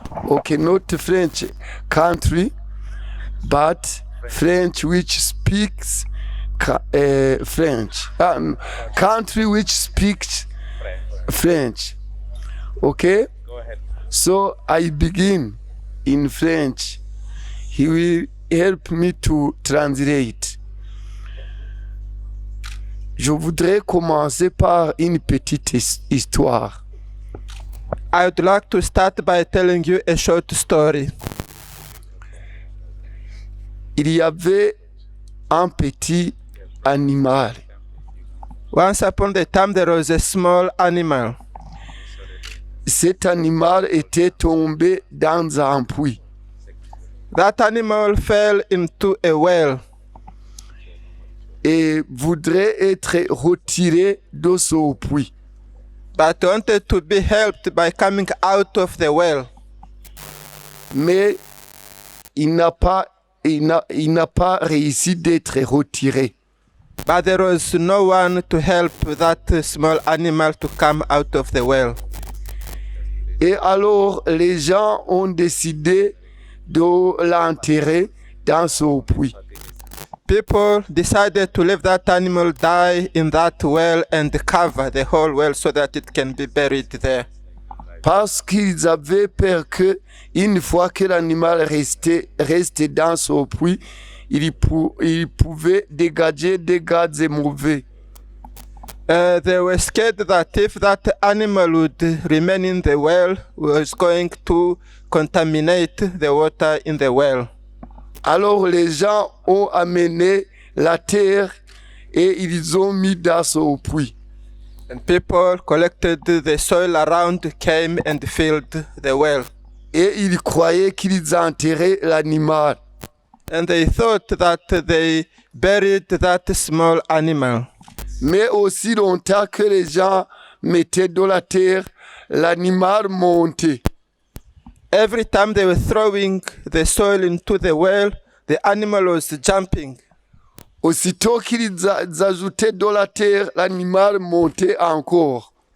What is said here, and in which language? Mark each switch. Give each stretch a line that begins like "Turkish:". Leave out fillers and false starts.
English: Okay, not French country, but French which speaks French. Country which speaks French. Okay? Go ahead. So I begin in French. He will help me to translate.
French: Je voudrais commencer par une petite histoire.
English: I would like to start by telling you a short story.
French: Il y avait un petit animal.
English: Once upon a time, there was a small animal.
French: Cet animal était tombé dans un puits.
English: That animal fell into a well
French: Et voudrait être retiré de ce puits.
English: but wanted to be helped by coming out of the well.
French: Mais il n'a pas réussi d'être retiré.
English: But there was no one to help that small animal to come out of the well.
French: Et alors les gens ont décidé de l'enterrer dans ce puits.
English: People decided to leave that animal die in that well and cover the whole well so that it can be buried there.
French: Parce qu'ils avaient peur que une fois que l'animal restait dans ce puits, il pouvait dégager des gaz mauvais.
English: They were scared that if that animal would remain in the well, was going to contaminate the water in the well.
French: Alors les gens ont amené la terre et ils ont mis dans ce puits.
English: And people collected the soil around, came and filled the well.
French: Et ils croyaient qu'ils enterraient l'animal.
English: And they thought that they buried that small animal.
French: Mais aussi longtemps que les gens mettaient de la terre, l'animal montait.
English: Every time they were throwing the soil into the well, the animal was jumping.
French: Aussitôt qu'ils ajoutaient de la terre, l'animal montait encore.